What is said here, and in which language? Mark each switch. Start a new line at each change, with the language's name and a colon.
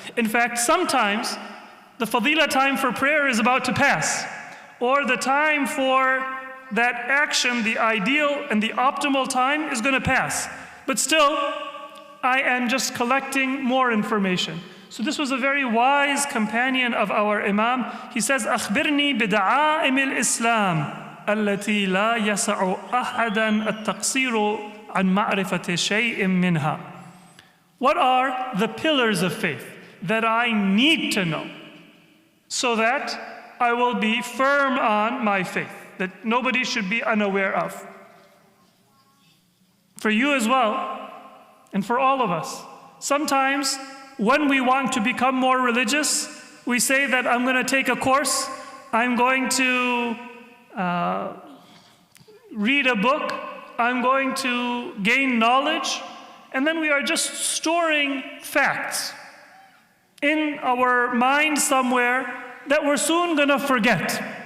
English: In fact, sometimes the fadila time for prayer is about to pass, or the time for that action, the ideal and the optimal time, is going to pass. But still, I am just collecting more information. So this was a very wise companion of our Imam. He says,
Arabic: أخبرني بدعائم الإسلام التي لا يسع أحدا التقصير عن معرفة شيء منها.
English: What are the pillars of faith that I need to know so that I will be firm on my faith, that nobody should be unaware of? For you as well, and for all of us, sometimes when we want to become more religious, we say that I'm going to take a course, I'm going to read a book, I'm going to gain knowledge, and then we are just storing facts in our mind somewhere that we're soon going to forget.